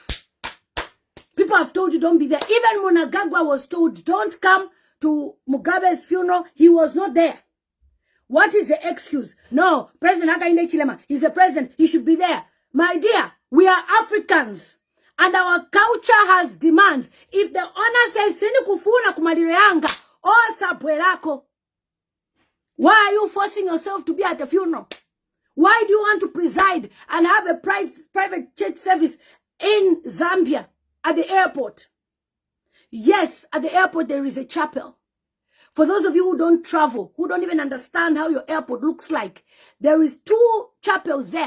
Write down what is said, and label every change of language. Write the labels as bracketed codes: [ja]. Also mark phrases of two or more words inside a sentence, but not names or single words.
[en] People have told you don't be there. Even Mnangagwa was told don't come to Mugabe's funeral. He was not there. What is the excuse? No, President Hichilema is the president. He should be there. My dear, we are Africans. And our culture has demands. If the owner says, [ny] Sini kufuna kumadireanga, o sabwerako, [en] why are you forcing yourself to be at the funeral? Why do you want to preside and have a private church service in Zambia at the airport? Yes, at the airport there is a chapel. For those of you who don't travel, who don't even understand how your airport looks like, there is 2 chapels there.